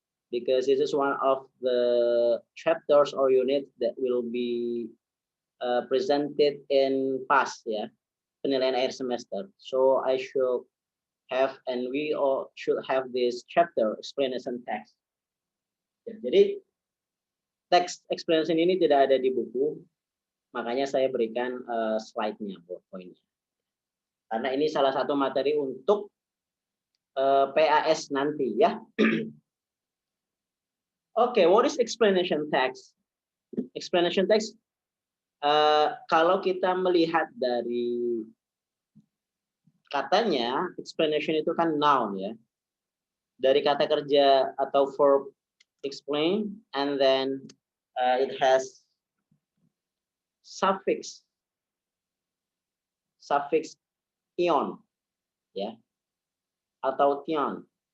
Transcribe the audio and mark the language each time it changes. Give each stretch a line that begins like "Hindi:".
English: Because this is one of the chapters or units that will be presented in PAS, ya,
Indonesian: penilaian akhir semester.
English: So I should have, and we all should have this chapter explanation text.
Indonesian: Ya, jadi teks explanation ini tidak ada di buku, makanya saya berikan slide-nya, poin-poinnya. Karena ini salah satu materi untuk PAS nanti, ya.
English: Okay, what is explanation text?
Indonesian: Explanation text, kalau kita melihat dari katanya, explanation itu kan noun, ya. Dari kata kerja atau verb explain,
English: and then it has suffix ion,
Indonesian: ya, atau tion.